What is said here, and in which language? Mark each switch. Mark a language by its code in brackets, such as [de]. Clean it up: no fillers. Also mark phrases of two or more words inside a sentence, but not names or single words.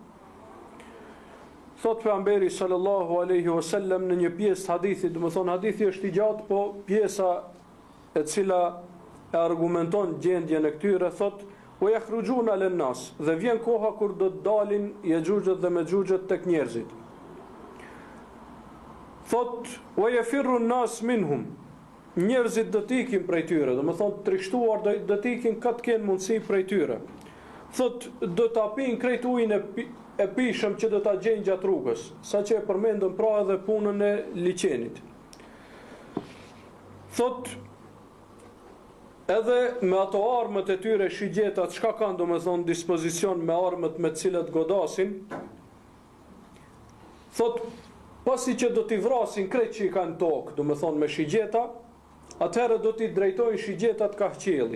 [sq] Thot pejgamberi [ar] صلى الله عليه وسلم [sq] në një pjesë të hadithit, do të thonë hadithi është i gjatë, po pjesa e cila e argumenton gjendjen e këtyre thot: [ar] "ويخرجون للناس", [sq] dhe vjen koha kur do të dalin Yexhuxhet dhe Mexhuxhet tek njerëzit. Thot: [ar] "ويفر الناس منهم", [sq] njerëzit do të ikin prej tyre, do të thonë trishtuar do të ikin katë kenë mundësi prej tyre. Thot: "Do ta pinë krejt ujin e pishëm që do ta gjejnë gjatë rrugës", sa që e përmendën pra edhe punën e liçenit. Thot: "Edhe me ato armët e tyre shigjetat, çka kanë domethënë dispozicion me armët me të cilat godasin", thot: "Pasi që do t'i vrasin krejt që i kanë tokë, domethënë me shigjeta, atëherë do t'i drejtojnë shigjetat ka qielli.